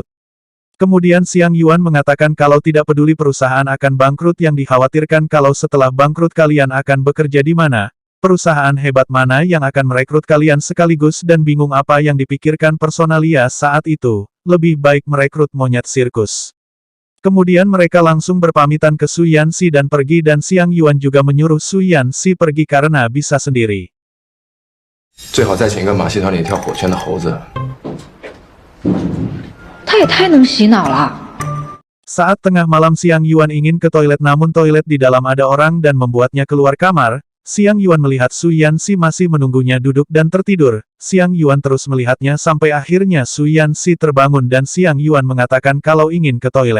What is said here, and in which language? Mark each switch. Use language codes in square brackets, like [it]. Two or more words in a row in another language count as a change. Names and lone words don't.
[id] Kemudian Xiang Yuan mengatakan kalau tidak peduli perusahaan akan bangkrut, yang dikhawatirkan kalau setelah bangkrut kalian akan bekerja di mana, perusahaan hebat mana yang akan merekrut kalian sekaligus dan bingung apa yang dipikirkan Personalia saat itu, lebih baik merekrut monyet sirkus. Kemudian mereka langsung berpamitan ke Su Yanxi dan pergi dan Xiang Yuan juga menyuruh Su Yanxi pergi karena bisa sendiri. [zh] 最好再请一个马戏团里跳火圈的猴子。他也太能洗脑了。 [id] Saat tengah malam Xiang Yuan ingin ke toilet namun toilet di dalam ada orang dan membuatnya keluar kamar. Xiang Yuan melihat Su Yanxi masih menunggunya duduk dan tertidur. Xiang Yuan terus melihatnya sampai akhirnya Su Yanxi terbangun dan Xiang Yuan mengatakan kalau ingin ke toilet.